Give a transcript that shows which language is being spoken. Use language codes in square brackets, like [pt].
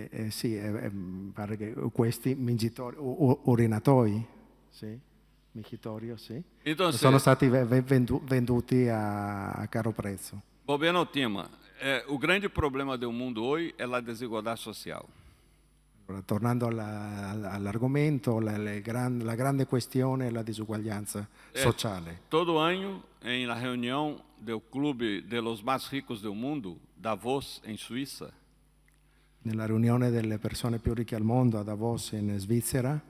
[it] Sì, pare che questi urinatoi, sì, micitorio, sì, sono stati venduti a caro prezzo. [pt] Voltando ao tema, o grande problema do mundo hoje é a desigualdade social. [it] Allora, tornando all'argomento, la grande questione è la disuguaglianza sociale. [pt] Todo ano, em la reunião do clube de los mais ricos do mundo, Davos, em Suíça, [it] Nella riunione delle persone più ricche al mondo a Davos in Svizzera,